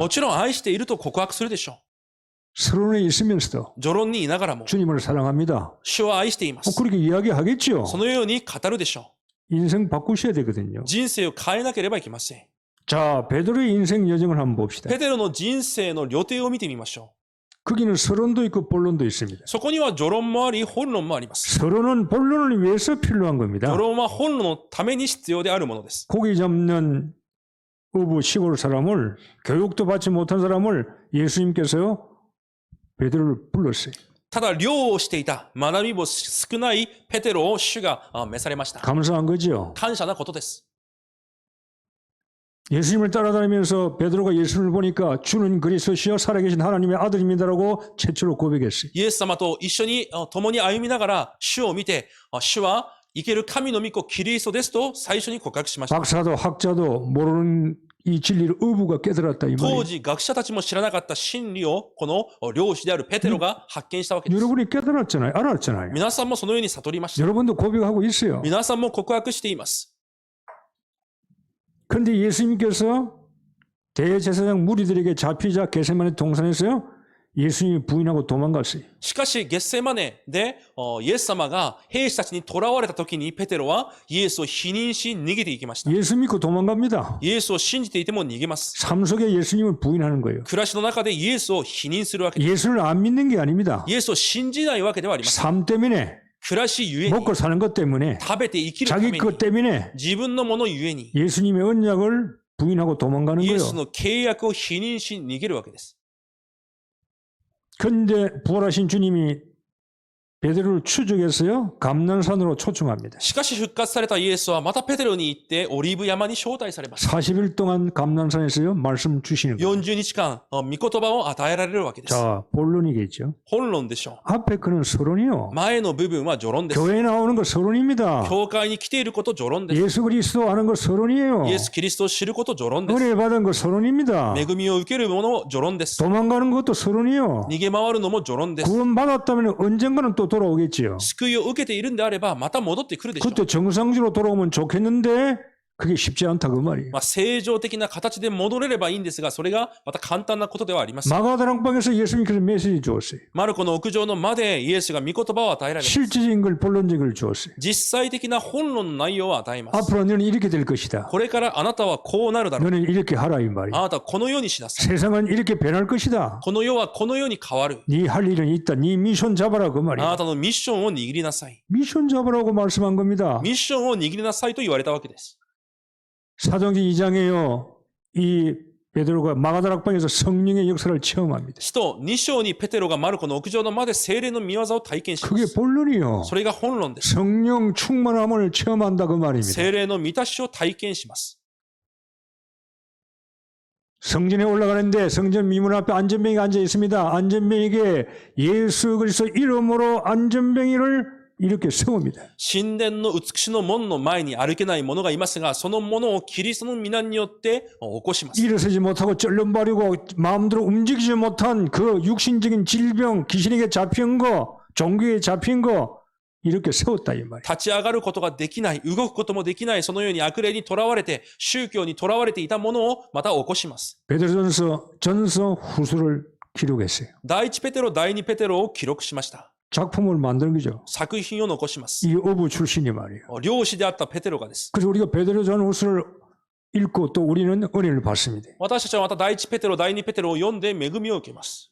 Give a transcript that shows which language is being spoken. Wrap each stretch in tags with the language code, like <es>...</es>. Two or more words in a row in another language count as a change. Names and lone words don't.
<ja>もちろん愛していると告白するでしょ</ja> <ko>서론에 있으면서도</ko> <ja>う。序論にいながらも、</ja> <ko>주님을 사랑합니다.</ko> <ja>主を愛しています。</ja> <ko>그렇게 이야기하겠죠.</ko> <ja>そのように語るでしょ</ja> <ko>인생 바꾸셔야 되거든요.</ko> <ja>う。人生を変えなければいけません。</ja> <ko>자, 베드로의 인생 여정을 한번 봅시다.</ko> <ja>ペテロの人生の旅程を見てみましょ</ja> <ko>거기는 서론도 있고 본론도 있습니다.</ko> <ja>う。そこには序論もあり、本論もあります。</ja> <ko>서론은 본론을 위해서 필요한 겁니다.</ko> <ja>序論は本論のために必要であるものです。</ja> <ko>고기 잡는 어부 시골 사람을 교육도 받지 못한 사람을 예수님께서 베드로를 불렀어요.</ko> <ja>ただ、漁をしていた、学びも少ないペテロを主が召されました。</ja> <ko>감사한 거죠.</ko> <ja>感謝なことです。</ja> <ko>예수님을 따라다니면서 베드로가 예수님을 보니까 주는 그리스도시여 살아계신 하나님의 아들입니다라고 최초로 고백했어요.</ko> <ja>イエス様と一緒に共に歩みながら主を見て、主は生ける神の御子キリストですと最初に告白しました。</ja> <ko>박사도 학자도 모르는 이 진리를 어부가 깨달았다 이</ko> <ja>当</ja> <ko>말이에요.</ko> <ja>時学者たちも知らなかった真理をこの漁師であるペテロが発見したわけです。</ja> <ko>여러분이 깨달았잖아요. 알았잖아요.</ko> <ja>皆さんもそのように悟りました。</ja> <ko>여러분도 고백하고 있어요.</ko> <ja>皆さんも告白しています。</ja> <ko>그런데 예수님께서 대제사장 무리들에게 잡히자 겟세마네 동산에서요. 예수님이 부인하고 도망갔어요.</ko> <ja>しかし、ゲッセマネでイエス様が兵士たちに囚われた時にペテロはイエスを否認し逃げていきました。</ja> <ko>예수 믿고 도망갑니다.</ko> <ja>イエスを信じていても逃げます。</ja> <ko>삶 속에 예수님을 부인하는 거예요.</ko> <ja>暮らしの中でイエスを否認するわけです。</ja> <ko>예수를 안 믿는 게 아닙니다.</ko> <ja>イエスを信じないわけではありません。</ja> <ko>삶 때문에</ko> <ja>暮らしゆえに、</ja> <ko>먹고 사는 것 때문에</ko> <ja>食べて生きるため</ja> <ko>자기</ko> <ja>に、</ja> <ko>것 때문에</ko> <ja>自分のものゆえに、</ja> <ko>예수님의 언약을 부인하고 도망가는</ko> <ja>イエ</ja> <ko>거예요.</ko> <ja>スの契約を否認し逃げるわけです。</ja> <ko>그런데 부활하신 주님이 베드로를 추적해서요. 감난산으로 초청합니다.</ko> <ja>しかし復活されたイエスはまたペテロに行ってオリーブ山に招待されました。</ja> <ko>40일 동안 감난산에서요. 말씀 주시는 거예요.</ko> <ja>40 日間、御言葉を与えられるわけです。</ja> <ko>자, 본론이겠죠.</ko> <ja>本論でしょ</ja> <ko>앞에 그는 서론이요.</ko> <ja>う。前の部分は序論です。</ja> <ko>교회에 나오는 거 서론입니다.</ko> <ja>教会に来ていること序論です。</ja> <ko>예수 그리스도 아는 거 서론이에요.</ko> <ja>イエス・キリストを知ること序論です。</ja> <ko>은혜 받은 거 서론입니다.</ko> <ja>恵みを受けるものも序論です。</ja> <ko>도망가는 것도 서론이요.</ko> <ja>逃げ回るのも序論です。</ja> <ko>구원받았다면 언젠가는 또 돌아오겠지요.</ko> <ja>救いを受けているんであれば、また戻ってくるでしょう。</ja> <ko>그때 정상적으로 돌아오면 좋겠는데 그게 쉽지 않다 그 말이에요.</ko> <ja>正常的な形で戻れればいいんですが、それがまた簡単なことではありません。</ja> <ko>마가다락방에서 예수님께서 메시지 주었어요.</ko> <ja>マルコの屋上の間でイエスが御言葉を与えられます。</ja> <ko>실질적인 걸 본론적인 걸 주었어요.</ko> <ja>実際的な本論の内容を与えます。</ja> <ko>앞으로 너는 이렇게 될 것이다.</ko> <ja>これからあなたはこうなるだろう。</ja> <ko>너는 이렇게 하라 이 말이에요.</ko> <ja>あなたはこのようにしなさい。</ja> <ko>세상은 이렇게 변할 것이다.</ko> <ja>この世はこのように変わる。</ja> <ko>네 할 일은 있다. 네 미션 잡아라 그</ko> <ja>あな</ja> <ko>말이에요.</ko> <ja>たのミッションを握りなさい。</ja> <ko>미션 잡으라고 말씀한 겁니다.</ko> <ja>ミッションを握りなさいと言われたわけです。</ja> <ko>사도행전 2장에요. 이 베드로가 마가다락방에서 성령의 역사를 체험합니다.</ko> <ja>使徒2章にペテロがマルコの屋上の間で聖霊の御業を体験しま</ja> <ko>그게</ko> <ja>す。</ja> <ko>본론이요.</ko> <ja>それが本論です。</ja> <ko>성령 충만함을 체험한다 그 말입니다.</ko> <ja>聖霊の満たしを体験します。</ja> <ko>성전에 올라가는데 성전 미문 앞에 안전병이가 앉아 있습니다. 안전병에게 예수 그리스도 이름으로 안전병이를 이렇게 세웁니다.</ko> <ja>神殿の美しの門の前に歩けない者がいますが、その者をキリストの皆によって起こします。</ja> <ko>일어서지 못하고 쩔름거리고 마음대로 움직이지 못한 그 육신적인 질병, 귀신에게 잡힌 거, 종교에 잡힌 거 이렇게 세웠다 이 말이에요.</ko> <ja>立ち上がることができない、動くこともできない、そのように悪霊にとらわれて、宗教にとらわれていたものをまた起こします。</ja> <ko>베드로전서 전서 후서를 기록했어요.</ko> <ja>第一ペテロ、第二ペテロを記録しました。</ja> <ko>작품을 만드는 거죠.</ko> <ja>作品を残します。</ja> <ko>이 어부 출신이 말이에요.</ko> <ja>漁師であったペテロがです。</ja> <ko>그래서 우리가 베드로전 후서를 읽고 또 우리는 은혜를 받습니다.</ko> <ja>私たちはまた第一ペテロ、第二ペテロを読んで恵みを受けます。</ja>